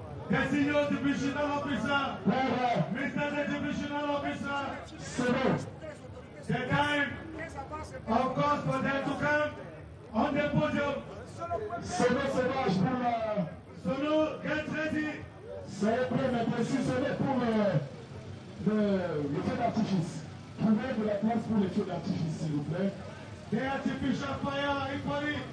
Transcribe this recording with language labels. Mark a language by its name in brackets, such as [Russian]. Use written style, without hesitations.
[English] the senior divisional officer, Mr. the divisional officer, [French] c'est bon. [English] The time, of course, for them to come on the podium. [French] Sono sauvage pour la... [English] Sono, get ready. [French] C'est prêt maintenant, si c'est pour le feu d'artifice. Trouvez de la place pour les feux d'artifice, s'il vous plaît. [English] The artificial fire, everybody.